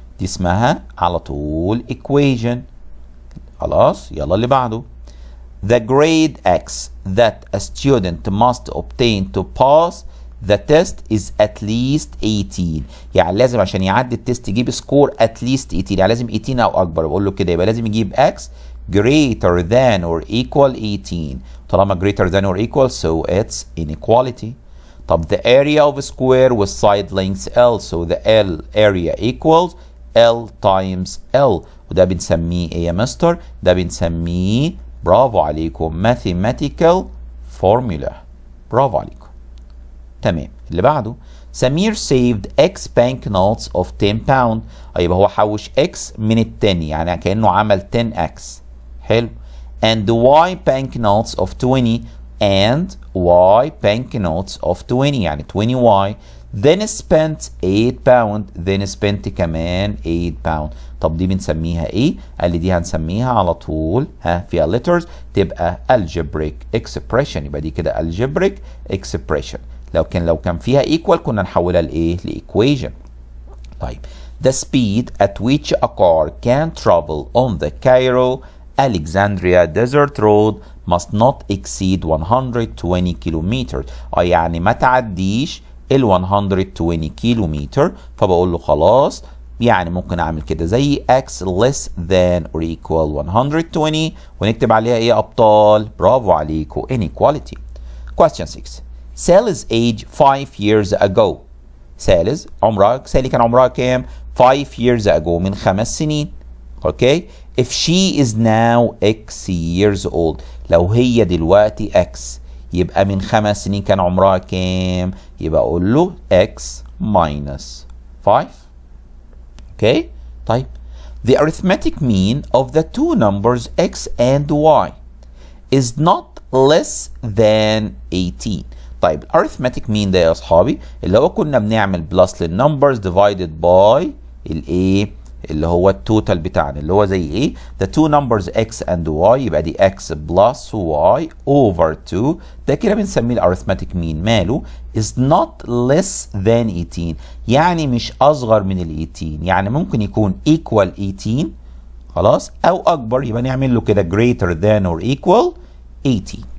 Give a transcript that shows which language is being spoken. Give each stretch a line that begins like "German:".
Arabic: دي اسمها على طول equation. خلاص يلا اللي بعده.
English: The grade x that a student must obtain to pass the test is at least 18.
Arabic: يعني لازم عشان يعدي التست يجيب سكور
English: at least 18
Arabic: يعني لازم 18 او اكبر. بقول له كده يبقى لازم يجيب
English: x greater than or equal 18. طالما greater than or equal so it's inequality. طب the area of a square with side lengths L so the L area equals L times L
Arabic: وده بنسميه ايه يا مستر؟ ده بنسميه برافو عليكم
English: mathematical formula.
Arabic: برافو عليكم. تمام اللي بعده
English: سمير saved X banknotes of 10 pound.
Arabic: يبقى هو حوش X من ال 10 يعني كأنه عمل 10X. حلو.
English: and Y banknotes of 20 and Y banknotes of 20 يعني 20Y then spent 8 pound then spent كمان 8 pound.
Arabic: طب دي بنسميها ايه؟ قال لي دي هنسميها على طول فيها letters تبقى algebraic expression. يبقى دي كده algebraic expression. لو كان فيها equal كنا نحولها لايه؟ لايكويشن.
English: طيب the speed at which a car can travel on the Cairo Alexandria desert road must not exceed 120 kilometers.
Arabic: يعني ما تعديش ال 120 كيلومتر. فبقول له خلاص يعني ممكن اعمل كده زي
English: x less than or equal 120
Arabic: ونكتب عليها ايه يا ابطال؟ برافو عليكم inequality.
English: Question 6 Sally's age 5 years ago.
Arabic: سالي كان عمرها كام؟
English: 5 years ago
Arabic: من 5 سنين. اوكي
English: if she is now x years old
Arabic: لو هي دلوقتي x يبقى من 5 سنين كان عمرها كام؟ يبقى اقول له
English: x minus 5. Okay طيب the arithmetic mean of the two numbers x and y is not less than 18.
Arabic: طيب arithmetic mean ده يا اصحابي اللي هو كنا بنعمل بلس للنمبرز divided by الايه اللي هو التوتال بتاعنا اللي هو زي ايه
English: the two numbers x and y
Arabic: يبقى دي
English: x plus y over 2.
Arabic: ده كده بنسميه الارثماتيك مين. ماله
English: is not less than 18
Arabic: يعني مش اصغر من ال 18 يعني ممكن يكون equal 18 خلاص او اكبر يبقى نعمل له كده
English: greater than or equal 18.